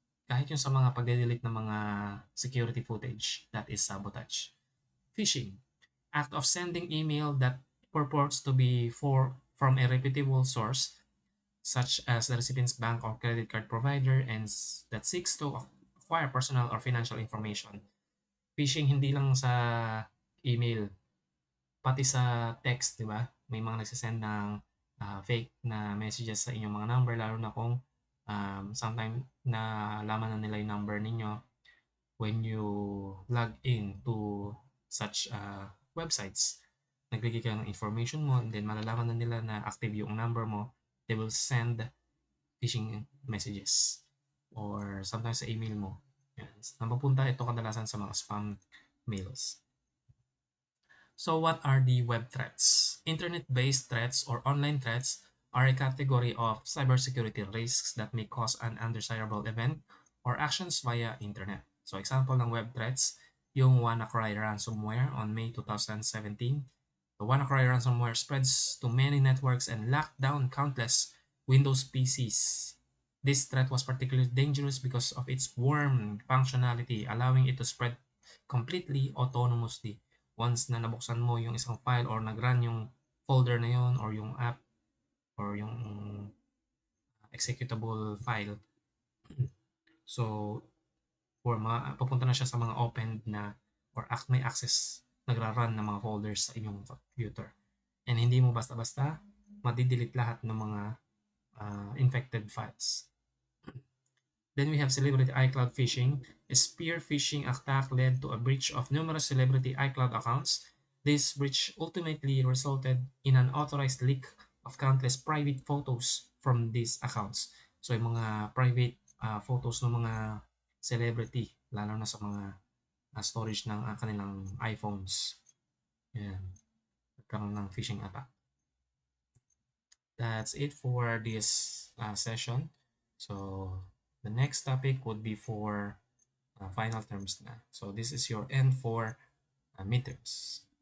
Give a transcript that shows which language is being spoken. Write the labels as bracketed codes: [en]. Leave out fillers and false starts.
[tl] Kahit yung sa mga pag-delete ng mga security footage, [en] that is sabotage. Phishing, act of sending email that purports to be from a reputable source such as the recipient's bank or credit card provider and that seeks to acquire personal or financial information. [tl] Phishing hindi lang sa email, pati sa text, di ba? May mga nagsisend ng fake na messages sa inyong mga number, lalo na kung sometime na laman na nila yung number ninyo [en] when you log in to such websites. [tl] Nagbigay kayo ng information mo and then malalaman na nila na active yung number mo, [en] they will send phishing messages [tl] or sometimes sa email mo. Yan. Napapunta ito kadalasan sa mga spam mails. [en] So what are the web threats? Internet-based threats or online threats are a category of cybersecurity risks that may cause an undesirable event or actions via internet. [tl] So example ng web threats, yung WannaCry ransomware on May 2017. [en] The WannaCry ransomware spreads to many networks and locked down countless Windows PCs. This threat was particularly dangerous because of its worm functionality, allowing it to spread completely autonomously. [tl] Once na nabuksan mo yung isang file or nag-run yung folder na yon or yung app or yung executable file, so papunta na siya sa mga opened na or may access, nagra-run ng mga folders sa inyong computer. And hindi mo basta-basta madidelete lahat ng mga infected files. [en] Then we have celebrity iCloud phishing. A spear phishing attack led to a breach of numerous celebrity iCloud accounts. This breach ultimately resulted in an authorized leak of countless private photos from these accounts. [tl] So yung mga private photos ng mga celebrity, lalo na sa mga storage ng kanilang iPhones. Yan. Nagkaroon ng phishing attack. [en] That's it for this session. So The next topic would be for final terms na. So this is your end for midterms.